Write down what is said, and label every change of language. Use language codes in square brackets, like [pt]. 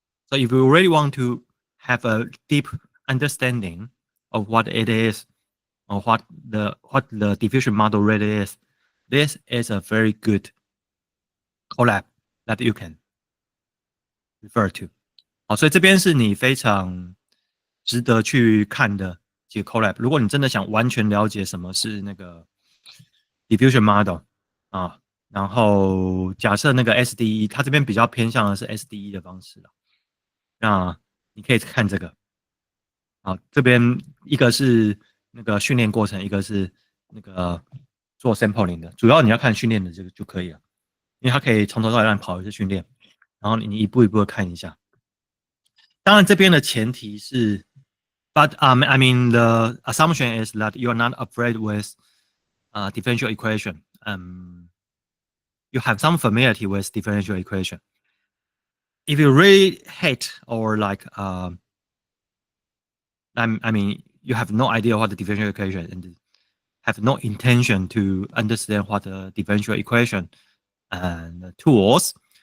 [en] So if you really want to have a deep understanding of what it is or what the diffusion model really is, this is a very good collab that you can refer to. [zh] 好，所以这边是你非常值得去看的几个 collab。如果你真的想完全了解什么是那个 diffusion model 啊，然后假设那个 SDE， 它这边比较偏向的是 SDE 的方式了。那你可以看这个。好，这边一个是那个训练过程，一个是那个做 sampling 的。主要你要看训练的这个就可以了，因为它可以从头到尾让你跑一次训练，然后你一步一步的看一下。当然，这边的前提是 [en] ，but I mean the assumption is that you are not afraid with differential equation. You have some familiarity with differential equation. If you really hate or like I mean you have no idea what the differential equation and have no intention to understand what the differential equation and tools.